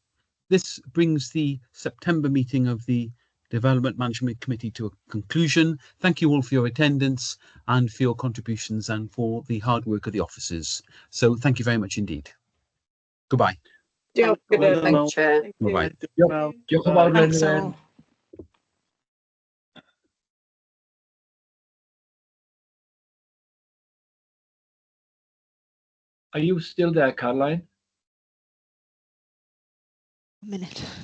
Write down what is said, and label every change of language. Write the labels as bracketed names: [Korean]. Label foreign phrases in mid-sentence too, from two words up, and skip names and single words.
[English] This brings the September meeting of the Development Management Committee to a conclusion. Thank you all for your attendance and for your contributions and for the hard work of the officers. So thank you very much indeed. Goodbye. [Welsh] Diolch, Chair. [English] Bye-bye. [Welsh] Diolch yn fawr. [English] Thanks all. Are you still there, Caroline? A minute.